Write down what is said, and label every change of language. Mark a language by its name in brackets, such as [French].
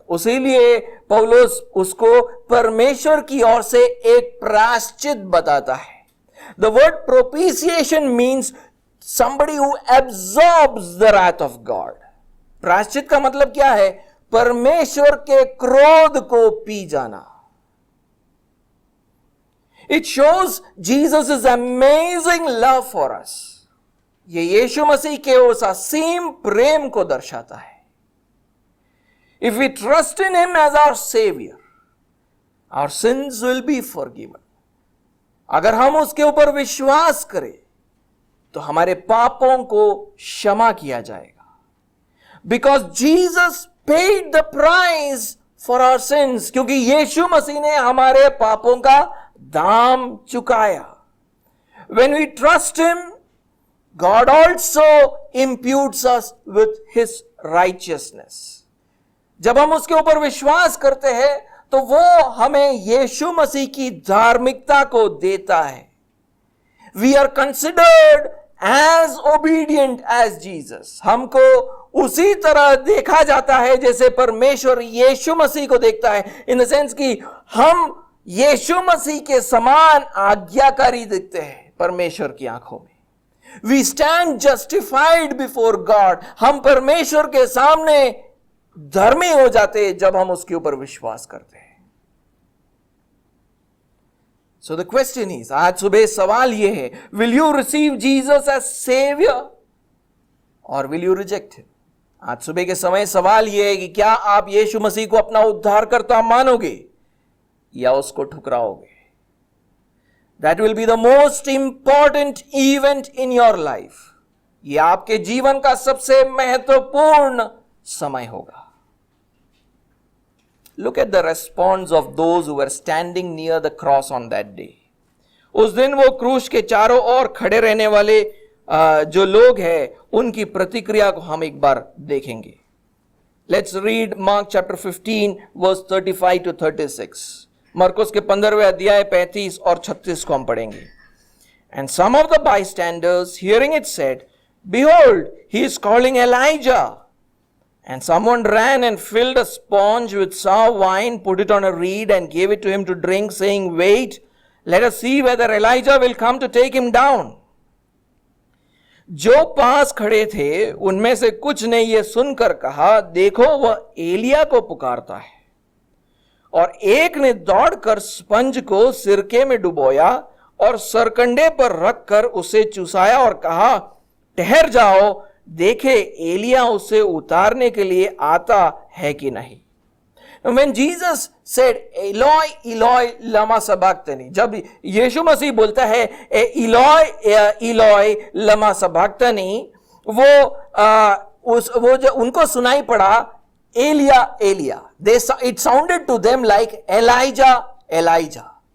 [Hindi] उसीलिए पौलुस उसको परमेश्वर की ओर से एक प्रायश्चित बताता है. [English] The word propitiation means somebody who absorbs the wrath of God. [Hindi] प्रायश्चित का मतलब क्या है? परमेश्वर के क्रोध को पी जाना. [English] It shows Jesus' amazing love for us. [Hindi] ये यीशु मसीह के उस असीम प्रेम को दर्शाता है. [English] If we trust in him as our savior, our sins will be forgiven. [Hindi] अगर हम उसके ऊपर विश्वास करें तो हमारे पापों को क्षमा किया जाएगा. [English] Because Jesus paid the price for our sins. [Hindi] क्योंकि यीशु मसीह ने हमारे पापों का दाम चुकाया. [English] When we trust him, God also imputes us with his righteousness. [Hindi] जब हम उसके ऊपर विश्वास करते हैं तो वो हमें यीशु मसीह की धार्मिकता को देता है. [English] We are considered as obedient as Jesus. [Hindi] हमको उसी तरह देखा जाता है जैसे परमेश्वर यीशु मसीह को देखता है. [English] in the sense [Hindi] कि हम यीशु मसीह के समान आज्ञाकारी दिखते हैं परमेश्वर की आंखों में. [English] We stand justified before God. [Hindi] हम परमेश्वर के सामने धर्मी हो जाते हैं जब हम उसके ऊपर विश्वास करते हैं. [English] So the question is, [Hindi] आज सुबह सवाल यह है, [English] will you receive Jesus as Savior or will you reject him? [Hindi] आज सुबह के समय सवाल यह है कि क्या आप यीशु मसीह को अपना उद्धारकर्ता मानोगे या उसको ठुकराओगे? [English] That will be the most important event in your life. [Hindi] ये आपके जीवन का सबसे महत्वपूर्ण समय होगा. [English] Look at the response of those who were standing near the cross on that day. [Hindi] उस दिन वो क्रूस के चारों ओर खड़े रहने वाले जो लोग हैं उनकी प्रतिक्रिया को हम एक बार देखेंगे. [English] Let's read Mark chapter 15 verse 35 to 36. [Hindi] मरकुस के 15वें अध्याय 35 और 36 को हम पढ़ेंगे. [English] And some of the bystanders hearing it said, "Behold, he is calling Elijah." And someone ran and filled a sponge with sour wine, put it on a reed and gave it to him to drink, saying, "Wait, let us see whether Elijah will come to take him down." [Hindi] जो पास खड़े थे उनमें से कुछ ने यह सुनकर कहा, देखो वह एलिया को पुकारता है. और एक ने दौड़कर स्पंज को सिरके में डुबोया और सरकंडे पर रखकर उसे चुसाया और कहा, ठहर जाओ, देखे एलिया उसे उतारने के लिए आता है कि नहीं. [English] Now when Jesus said, [Aramaic] "Eloi, Eloi, lama sabachthani," [Hindi] जब यीशु मसीह बोलता है [Aramaic] "Eloi, Eloi, lama sabachthani," [Hindi] वो जो उनको सुनाई पड़ा Elia Elia. [English] It sounded to them like Elijah, Elijah.